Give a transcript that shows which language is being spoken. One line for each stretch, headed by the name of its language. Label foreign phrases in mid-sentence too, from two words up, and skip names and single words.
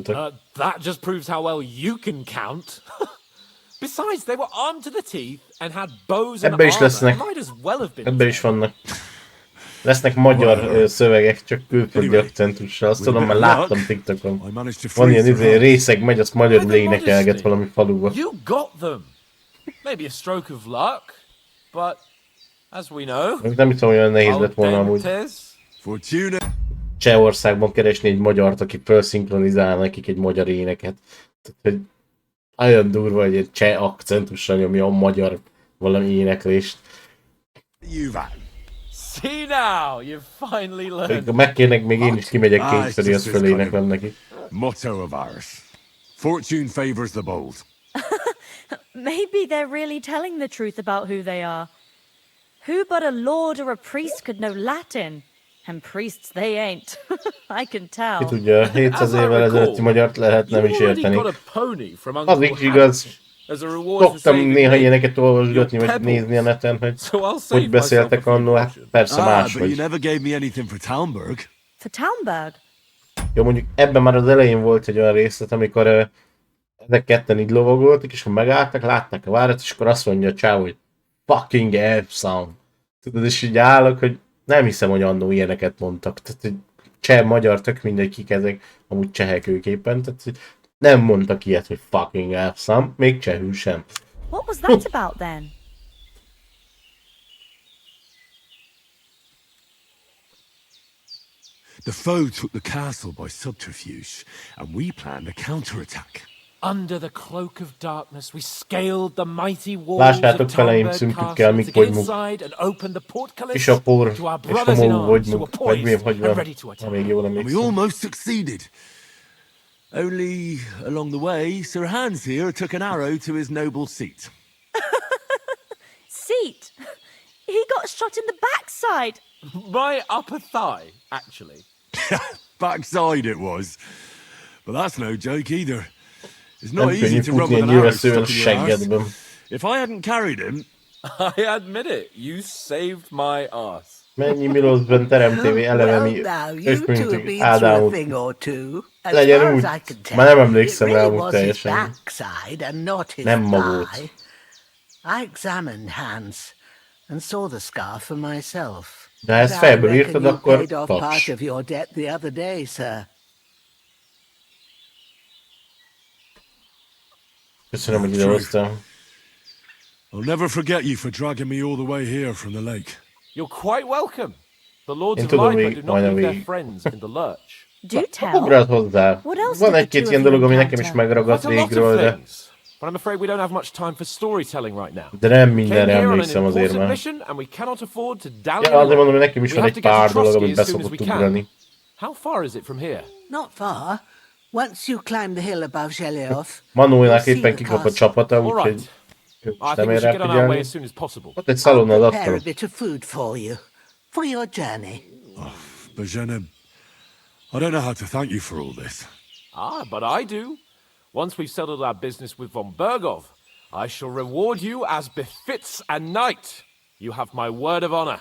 English: That just proves how well you can count. Besides, they were armed to the teeth and had bows and armor. They might as well have been.
Hungarian: Ebben is vannak. Lesznek magyar szövegek, csak külföldi akcentussal. Azt tudom, mert láttam TikTokon. Van ilyen részeg megy, azt magyarul énekelget valami faluba.
English: You got them. Maybe a stroke of luck, but as we know,
Hungarian: nem hiszem, olyan nehéz lett volna amúgy Csehországban keresni egy magyart, aki felszinkronizál nekik egy magyar éneket. Tehát, hogy olyan durva, hogy egy cseh akcentussal nyomja a magyar valami éneklést.
English: See now, you've finally learned.
Hungarian: Megkérnek, még én is kimegyek kétszer, azt föléneklem neki.
English: Motto of ours. Fortune favors the bold. Maybe they're really telling the truth about who they are. Who but a lord or a priest could know Latin? And priests they ain't. I can tell.
Hungarian: Ki tudja, 700 évvel ezelőtti magyart lehet nem is érteni. Az is igaz. Szoktam néha ilyeneket olvasgatni, vagy nézni a neten, hogy beszéltek annól, hát persze máshogy.
English: But you never gave me anything for Talmberg. For Townburg?
Hungarian: Jó, mondjuk ebben már az elején volt egy olyan részlet, amikor ezek ketten így lovagoltak, és akkor megálltak, látták a várat, és akkor azt mondja a csáv, hogy
English: fucking Epsom.
Hungarian: Tudod, és így állok, hogy nem hiszem, hogy annó ilyeneket mondtak. Tehát, hogy cseh, magyar, tök mindegy, kik ezek, amúgy csehek ők éppen, tehát hogy nem mondtak ilyet, hogy
English: fucking Epsom,
Hungarian: még csehül sem.
English: What was that about then? The foe took the castle by subterfuge, and we planned a counterattack. Under the cloak of darkness, we scaled the mighty walls
Hungarian: Lássátok
English: of
Hungarian: feleim,
English: Townburg
Hungarian: szünkükkel,
English: Castle
Hungarian: mik
English: to get
Hungarian: vagyunk.
English: inside and open the portcullis
Hungarian: És a por,
English: to our
Hungarian: és
English: brothers in
Hungarian: homolú
English: arms who
Hungarian: vagyunk,
English: were
Hungarian: vagy mi,
English: poised
Hungarian: hogy
English: and
Hungarian: van,
English: ready to
Hungarian: ha
English: attack.
Hungarian: még jól
English: And we
Hungarian: emlékszem.
English: almost succeeded. Only along the way, Sir Hans here took an arrow to his noble seat. Seat? He got shot in the backside. My upper thigh, actually. Backside it was. But that's no joke either. It's
Hungarian: Nem
English: not easy
Hungarian: könnyű
English: to run
Hungarian: futni
English: with
Hungarian: egy
English: an arrow
Hungarian: nyilvesszővel a
English: stuck in your arse.
Hungarian: seggedben.
English: If I hadn't carried him... I admit it, you saved my ass.
Hungarian: Mennyi Miloszben teremtévé eleve mi közpöntünk Ádámot. Legyen úgy. Már nem emlékszem rá úgy teljesen. Nem ma volt.
English: I examined Hans and saw the scar for myself.
Hungarian: De ha ezt fejből írtad, akkor
English: paid off part
Hungarian: taps.
English: of your debt the other day, sir.
Hungarian: Köszönöm, hogy idehoztál.
English: I'll never forget you for dragging me all the way here from the lake. You're quite welcome. The Lords
Hungarian: Én
English: of
Hungarian: tudom,
English: Lipa
Hungarian: még
English: do not
Hungarian: majdnem
English: leave their
Hungarian: végig.
English: friends in the lurch. Do tell.
Hungarian: Ugrál hozzá.
English: What else
Hungarian: Van
English: did the
Hungarian: egy-két
English: two
Hungarian: ilyen
English: of you
Hungarian: dolog, ami nekem is
English: encounter?
Hungarian: megragadt
English: Quite a lot
Hungarian: régről,
English: of
Hungarian: de...
English: things. But I'm afraid we don't have much time for storytelling right now.
Hungarian: De nem
English: Came
Hungarian: mindenre
English: here on an
Hungarian: emlékszem azért
English: important
Hungarian: már.
English: mission and we cannot afford to dally
Hungarian: Ja, azért
English: along.
Hungarian: mondom, hogy nekem is
English: We
Hungarian: van
English: have
Hungarian: egy
English: to get
Hungarian: pár
English: to
Hungarian: dolog,
English: Trotsky
Hungarian: amit
English: as soon as we
Hungarian: beszokott
English: can.
Hungarian: ugrani.
English: How far is it from here? Not far. Once you climb the hill above Zheleov,
Hungarian: Manónak
English: you'll see
Hungarian: éppen
English: the
Hungarian: kikap a
English: castle.
Hungarian: csapata,
English: All
Hungarian: úgyhogy
English: right.
Hungarian: ők
English: I
Hungarian: is
English: think
Hungarian: nem
English: we
Hungarian: ér
English: should
Hungarian: rá
English: get on our way
Hungarian: figyelni.
English: as soon as possible.
Hungarian: Ott egy szalonna az
English: Prepare a
Hungarian: asztalon.
English: bit of food for you, for your journey. Bajana, I don't know how to thank you for all this. Ah, but I do. Once we've settled our business with von Bergov, I shall reward you as befits a knight. You have my word of honor.